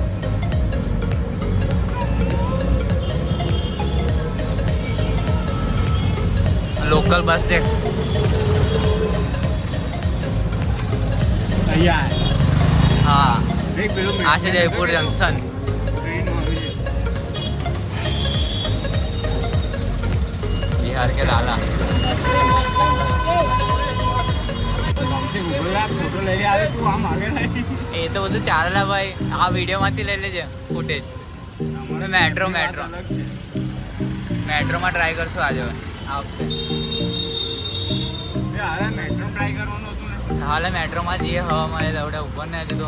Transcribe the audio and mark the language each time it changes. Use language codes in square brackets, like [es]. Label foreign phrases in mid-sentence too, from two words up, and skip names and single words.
[en] local bus [gu] દેખ. અહીંયા હા, દેખ પેલું આ છે જયપુર જંક્શન. ટ્રેન આવ્યું છે. [hi] बिहार के लाला. हमसे गूगल आप फोटो ले आवे तू हम आगे नहीं. [gu] એ તો બધું ચાલે ભાઈ. આ વિડીયોમાંથી લઈ લેજે ફૂટેજ. મેટ્રોમાં ટ્રાય કરશું આજે આ વખતે. અરે મેટ્રો ટ્રાય કરવાનું હતું ને. હાલે મેટ્રોમાં જઈએ, હવા મળે દવડે ઉપર ને હજુ તો.